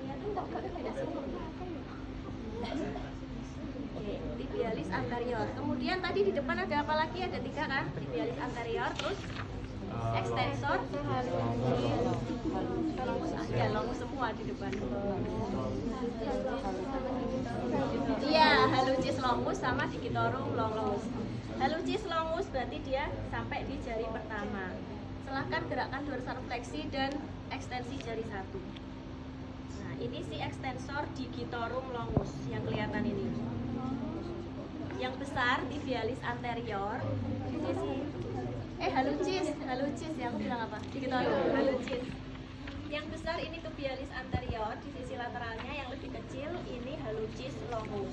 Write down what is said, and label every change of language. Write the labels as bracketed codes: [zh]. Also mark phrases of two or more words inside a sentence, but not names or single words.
[id] Oke, tibialis anterior. Kemudian tadi di depan ada apa lagi? Ada 3 kan? Tibialis anterior, terus extensor, ya longus semua di depan. Iya, hallucis longus sama digitorum longus. Hallucis longus berarti dia sampai di jari pertama. Silahkan gerakkan dorsal fleksi dan ekstensi jari 1. Nah, ini si extensor digitorum longus yang kelihatan ini. Yang besar tibialis anterior di sisi hallucis ya, aku bilang apa? Digitorum hallucis. Yang besar ini tibialis anterior di sisi lateralnya, yang lebih kecil ini hallucis longus.